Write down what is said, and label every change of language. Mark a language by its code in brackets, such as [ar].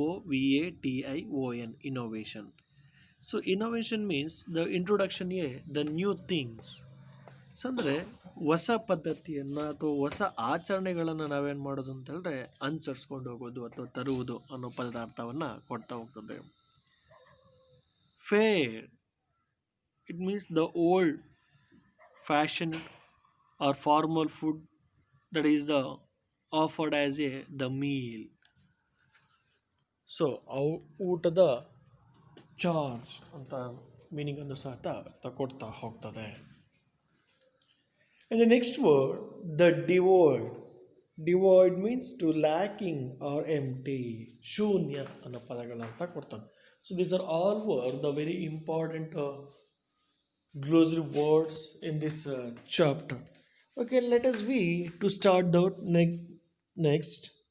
[en] INNOVATION, innovation. So innovation means the introduction the new things. [kn] So ಅಂದರೆ ಹೊಸ ಪದ್ಧತಿಯನ್ನು ಅಥವಾ ಹೊಸ ಆಚರಣೆಗಳನ್ನು ನಾವೇನು ಮಾಡೋದು ಅಂತ ಹೇಳಿದ್ರೆ ಅನುಸರಿಸ್ಕೊಂಡು ಹೋಗೋದು ಅಥವಾ ತರುವುದು ಅನ್ನೋ ಪದಾರ್ಥವನ್ನು ಕೊಡ್ತಾ ಹೋಗ್ತದೆ. [en] Fare, it means the old fashion or formal food that is the offered as the meal. [kn] So ಊಟದ ಚಾರ್ಜ್ ಅಂತ ಮೀನಿಂಗನ್ನು ಸಹ ಕೊಡ್ತಾ ಹೋಗ್ತದೆ. [en] And the next word, the devoid. Devoid means to lacking or empty. [kn] ಶೂನ್ಯ ಅನ್ನೋ ಪದಗಳಂತ ಕೊಡ್ತಾರೆ. [en] So these are all were the very important glossary words in this chapter. Okay, let us to start the next.